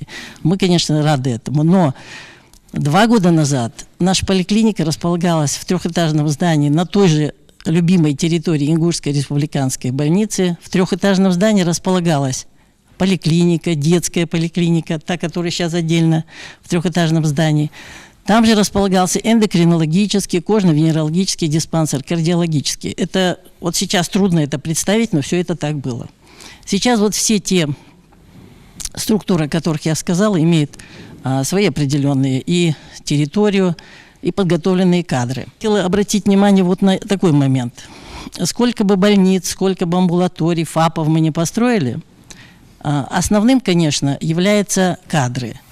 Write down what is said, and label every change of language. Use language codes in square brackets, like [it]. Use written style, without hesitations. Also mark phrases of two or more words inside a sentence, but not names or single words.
[ru] Мы, конечно, рады этому, но 2 года назад наша поликлиника располагалась в 3-этажном здании на той же любимой территории Ингушской республиканской больницы. В 3-этажном здании располагалась поликлиника, детская поликлиника, та, которая сейчас отдельно в 3-этажном здании. Там же располагался эндокринологический, кожно-венерологический диспансер, кардиологический. Это вот сейчас трудно это представить, но все это так было. Сейчас вот все те структуры, о которых я сказала, имеют свои определенные и территорию, и подготовленные кадры. Хотела обратить внимание вот на такой момент. Сколько бы больниц, сколько бы амбулаторий, ФАПов мы не построили, основным, конечно, являются кадры.